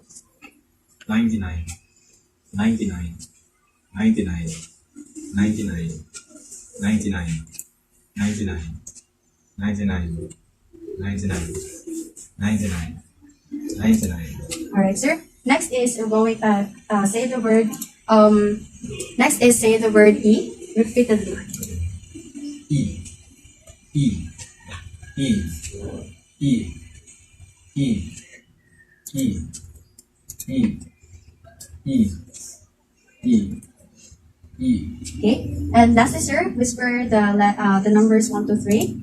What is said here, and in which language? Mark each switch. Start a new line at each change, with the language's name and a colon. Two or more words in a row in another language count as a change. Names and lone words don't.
English: 99, 99, 99, 99, 99, 99, 99, 99, 99, 99. Alright, sir. Next is we're going say the word E repeatedly. E, E, E, E, E, E, E, E, E, E. Okay. And lastly, sir, whisper the numbers 1, 2, 3.